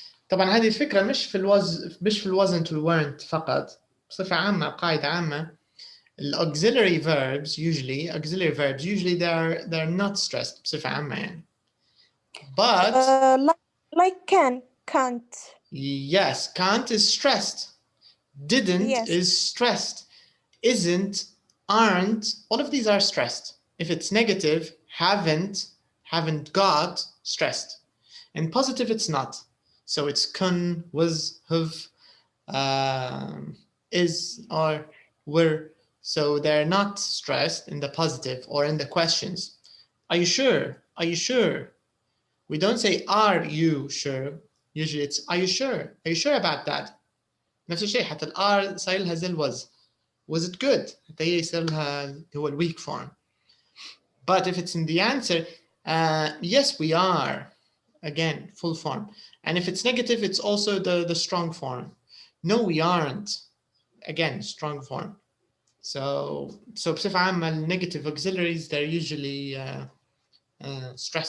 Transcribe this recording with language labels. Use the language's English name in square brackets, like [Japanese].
[Arabic] طبعا هذه الفكرة مش في wasn't و weren't فقط. بصفة عامة, قاعدة عامة. [English] Auxiliary verbs usually they're not stressed [Arabic] بصفة عامة يعني. [English] But like can't. Yes, can't is stressed. Didn't is stressed. Isn't, aren't, all of these are stressed. If it's negative, haven't got, stressed. And positive, it's not. So it's kun, was, have, is, or were. So they're not stressed in the positive or in the questions. Are you sure? Are you sure? We don't say, are you sure? Usually it's, are you sure? Are you sure about that? [Arabic] نفس الشيء حتى الR صاير لها زي was. [English] Was it good? [Arabic] حتى هي يصير لها هو weak form. [English] But if it's in the answer, yes, we are. Again, full form. And if it's negative, it's also the strong form. No, we aren't. Again, strong form. So [Arabic] بصفة عامة, [English] negative auxiliaries, they're usually stressed.